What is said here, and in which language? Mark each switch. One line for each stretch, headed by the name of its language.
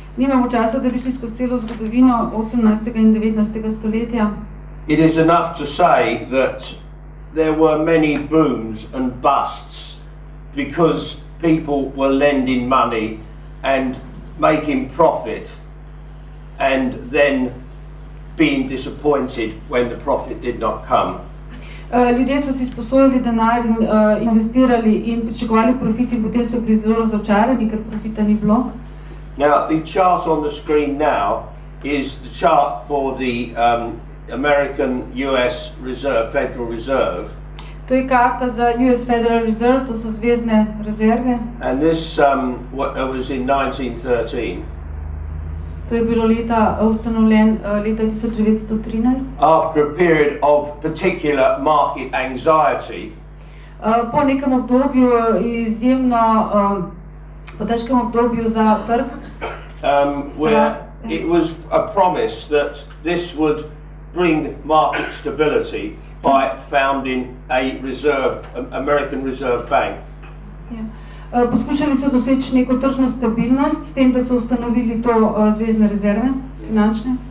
Slovenian: Nimamo časa, da bi šli skozi celo zgodovino 18. in 19. stoletja.
English: It is enough to say that there were many booms and busts because people were lending money and making profit and then being disappointed when the profit did not come.
Slovenian: Ljudje so si sposojili denar in investirali in pričakovali profit in potem so bili zelo razočarani, ker profita ni bilo.
English: Now, the chart on the screen now is the chart for the American US Federal Reserve.
Slovenian: To je karta za US Federal Reserve, to so zvezdne rezerve.
English: And this was in 1913.
Slovenian: To je bilo ustanovljen leta 1913.
English: After a period of particular market anxiety,
Slovenian: Po nekem obdobju izjemno po težkem obdobju za trg,
English: where it was a promise that this would bring market stability by founding a American Reserve Bank.
Slovenian: Poskušali so doseči neko tržno stabilnost s tem, da so ustanovili to zvezdne rezerve finančne.